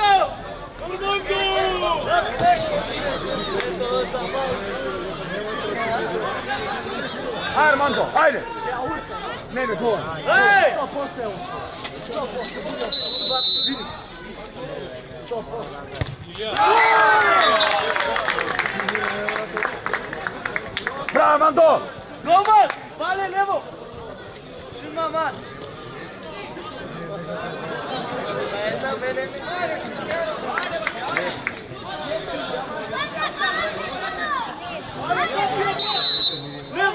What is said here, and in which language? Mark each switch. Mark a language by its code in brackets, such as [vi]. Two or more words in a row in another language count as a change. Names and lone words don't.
[sr] Armando, ajde! Ne bi gol. Hej! 100%. Bravo Armando! Golman! Pale levo! Šima man! Jedna mene mi... Levo!